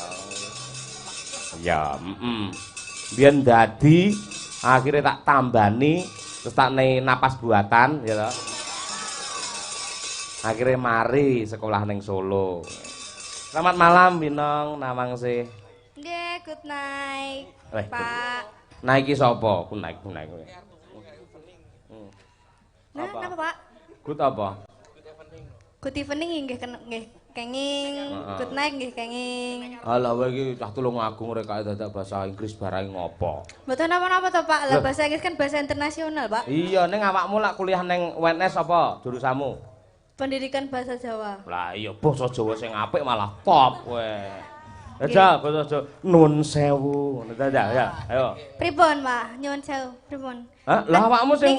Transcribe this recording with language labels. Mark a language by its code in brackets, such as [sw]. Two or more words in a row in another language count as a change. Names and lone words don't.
[jv] Ya, biyen dadi akhirnya tak tambani terus tak napas buatan ya toh. Akhirnya mari sekolah ning Solo. [id] Selamat malam Winong, Nawangse. [jv] Nggih, [en] good night. [jv] Pak. Naiki sapa? Ku naik. Nah, napa, Pak? Good apa? [en] Good evening [jv] nggih nggih kenging. [en] Good night [jv] nggih kenging. Alah kowe iki cah Tulungagung rek kae dadak bahasa Inggris barang ngopo? Mboten napa-napa to, [id] Pak. Lah bahasa Inggris kan bahasa internasional, Pak. [jv] Iya, ning awakmu lak kuliah ning UNS apa jurusanmu? [id] Pendidikan bahasa Jawa. [jv] Lah iya basa Jawa sing apik malah top kowe. Aja basa Jawa nun sewu ngono ta ya. Ayo. Pripun, Pak? Nyuwun sewu, pripun? Hah? Lah awakmu sing